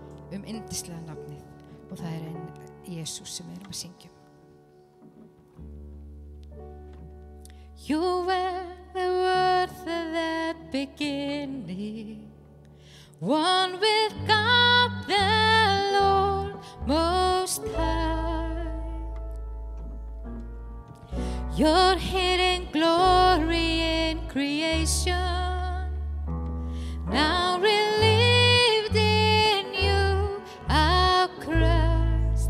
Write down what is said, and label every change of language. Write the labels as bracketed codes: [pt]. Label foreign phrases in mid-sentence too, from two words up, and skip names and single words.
[is] yndislega nafnið og það einn Jesús sem við erum að syngja. [en] You were the word at the beginning, one with God the Lord Most High. Your hidden glory in creation, now relieved in you, our Christ.